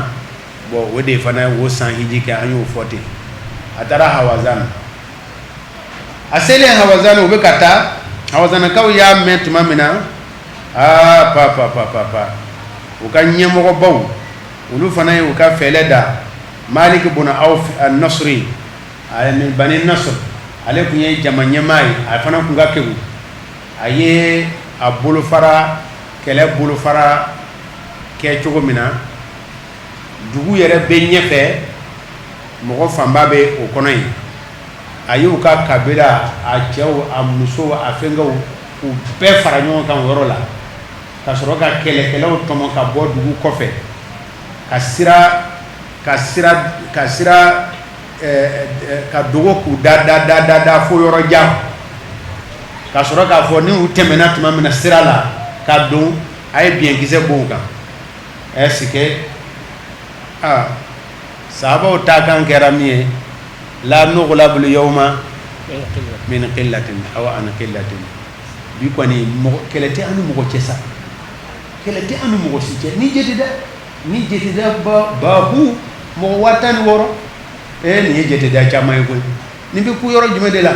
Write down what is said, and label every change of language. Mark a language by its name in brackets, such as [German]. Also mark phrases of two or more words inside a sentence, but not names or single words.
[Bambara] Bon o de fana o san hiji kɛ, an y'o fɔ ten. A taara Hawazan, a selen Hawazan u bɛ ka taa, Hawazankaw y'a mɛn tuma min na, u ka ɲɛmɔgɔbaw olu fana ye u ka fɛlɛ da. Malik bin Auf al-Nasri, min Bani Nasr, ale tun ye jama ɲɛmaa ye, a fana tun ka kegu. A ye a bolofara, kɛlɛ bolofara kɛ cogo min na, dugu yɛrɛ bɛ ɲɛfɛ, mɔgɔ fanba bɛ o kɔnɔ yen. A y'u ka kabila, a cɛw, a musow, a fɛnkɛw, u bɛɛ fara ɲɔgɔn kan o yɔrɔ la, ka sɔrɔ ka kɛlɛkɛlaw tɔmɔ ka bɔ dugu kɔfɛ, ka dogo k'u da fo yɔrɔ jan, ka sɔrɔ k'a fɔ ni u tɛmɛna tuma min na sira la ka don, a ye biɲɛkisɛ b'o kan. [French] Est-ce que [Bambara] sahabaw ta kan kɛra min ye, [Arabic] لن نغلب اليوم من قلة أو عن قلة. [Bambara] Bi kɔni kɛlɛ tɛ an ni mɔgɔ cɛ sa, kɛlɛ tɛ an ni mɔgɔ si cɛ, ni jɛtida babu mɔgɔ 16, nin ye jɛtida caman ye koyi, nin bɛ ku yɔrɔ jumɛn de la?